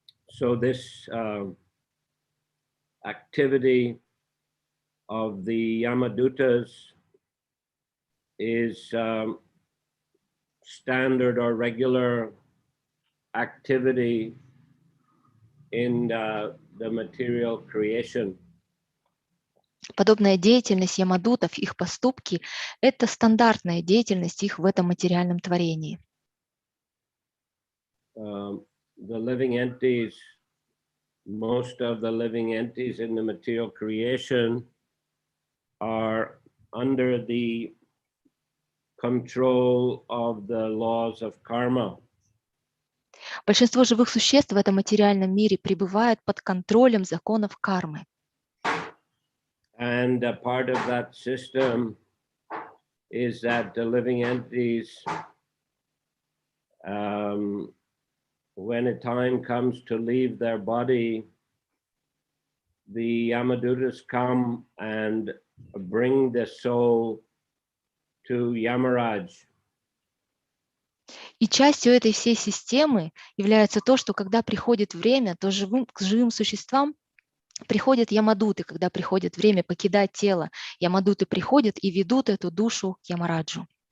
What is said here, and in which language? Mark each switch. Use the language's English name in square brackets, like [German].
[English] So this activity of the Yamadutas is standard or regular activity in the material creation. [Russian] Подобная деятельность ямадутов, их поступки – это стандартная деятельность их в этом материальном творении. [English] The living entities, most of the living entities in the material creation are under the control of the laws of karma. [Russian] Большинство живых существ в этом материальном мире пребывают под контролем законов кармы. [English] And a part of that system is that the living entities, when a time comes to leave their body, the Yamadutas come and bring the soul to Yamaraj. [Russian] И частью этой всей системы является то, что когда приходит время, то к живым существам приходят ямадуты, когда приходит время покидать тело. Ямадуты приходят и ведут эту душу к Ямараджу.